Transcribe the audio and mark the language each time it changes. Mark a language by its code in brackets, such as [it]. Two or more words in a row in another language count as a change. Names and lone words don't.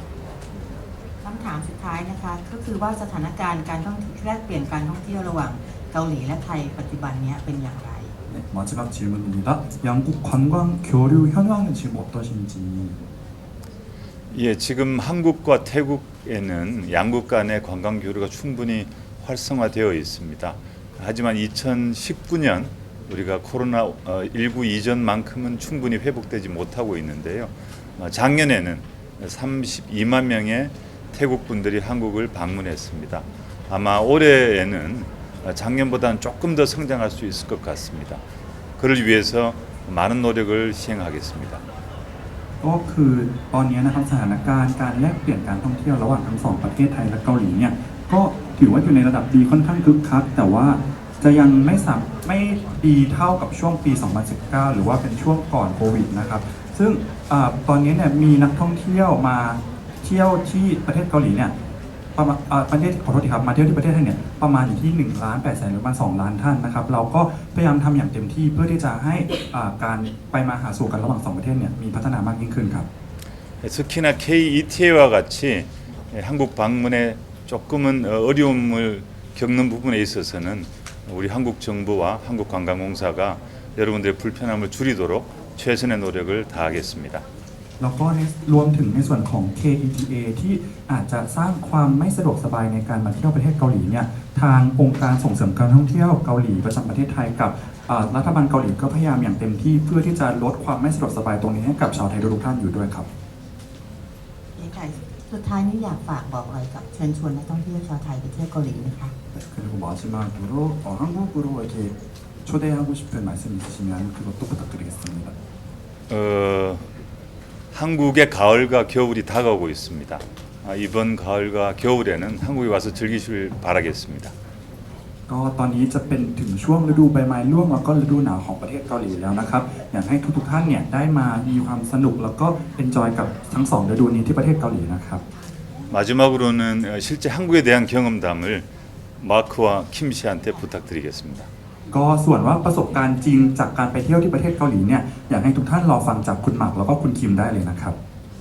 [th] คำถามสุดท้ายนะคะก็คือว่าสถานการณ์การท่องเที่ยวแลกเปลี่ยนการท่องเที่ยวระหว่างเกาหลีและไทยปัจจุบันเนี้ยเป็นอย่างไร [ko] 네, 마지막 질문입니다. 양국 관광 교류 현황은 지금 어떠신지. 예, 지금 한국과 태국에는 양국 간의 관광 교류가 충분히 활성화되어 있습니다. 하지만 2019년 우리가 코로나19 이전만큼은 충분히 회복되지 못하고 있는데요. 작년에는 32만 명의 태국 분들이 한국을 방문했습니다. 아마 올해에는 작년보다는 조금 더 성장할 수 있을 것 같습니다. 그를 위해서 많은 노력을 시행하겠습니다. [th] ก็คือตอนนี้นะครับสถานการณ์การแลกเปลี่ยนการท่องเที่ยวระหว่างทั้งสองประเทศไทยและเกาหลีเนี่ยก็ถือว่าอยู่ในระดับ ดีค่อนข้างคึกคักแต่ว่าจะยังไม่ดีเท่ากับช่วงปี 2019 หรือว่าเป็นช่วงก่อนโควิดนะครับซึ่งตอนนี้เนี่ยมีนักท่องเที่ยวมาเที่ยวที่ประเทศเกาหลีเนี่ยประมาณประเทศขอโทษทีครับมาเที่ยวที่ประเทศไทยเนี่ยประมาณอยู่ที่1,800,000หรือประมาณ2 ล้านท่านนะครับเราก็พยายามทำอย่างเต็มที่เพื่อที่จะให้การไปมาหาสู่กันระหว่าง2ประเทศเนี่ยมีพัฒนามากยิ่งขึ้นครับ [ko] 특히나 KETA와 같이 한국 방문에 조금은 어려움을 겪는 부분에 있어서는 우리 한국 정부와 한국관광공사가 여러분들의 불편함을 줄이도록 최선의 노력을 다하겠습니다. [th] แล้วก็รวมถึงในส่วนของ KETA ที่อาจจะสร้างความไม่สะดวกสบายในการมาเที่ยวประเทศเกาหลีเนี่ยทางองค์การส่งเสริมการท่องเที่ยวเกาหลีประจำประเทศไทยกับรัฐบาลเกาหลีก็พยายามอย่างเต็มที่เพื่อที่จะลดความไม่สะดวกสบายตรงนี้ให้กับชาวไทยทุกท่านอยู่ด้วยครับ สุดท้ายนี้อยากฝากบอกอะไรกับเชิญชวนนักท่องเที่ยวชาวไทยไปเที่ยวเกาหลีนะคะ [ko] 그리고 마지막으로 한국으로 이렇게 초대하고 싶은 말씀 있으시면 그것도 부탁드리겠습니다. 한국의 가을과 겨울이 다가오고 있습니다. 이번 가을과 겨울에는 한국에 와서 즐기실 바라겠습니다. [th] ก็ตอนนี้จะเป็นถึงช่วงฤดูใบไม้ร่วงแล้วก็ฤดูหนาวของประเทศเกาหลีแล้วนะครับอยากให้ทุกท่านเนี่ยได้มามีความสนุกแล้วก็เอนจอยกับทั้ง2ฤดูนี้ที่ประเทศเกาหลีนะครับ [ko] 마지막으로는 실제 한국에 대한 경험담을 마크와 킴 씨한테 부탁드리겠습니다. [th] ก็ส่วนว่าประสบการณ์จริงจากการไปเที่ยวที่ประเทศเกาหลีเนี่ยอยากให้ทุกท่านรอฟังจากคุณหมากแล้วก็คุณคิมได้เลยนะครับ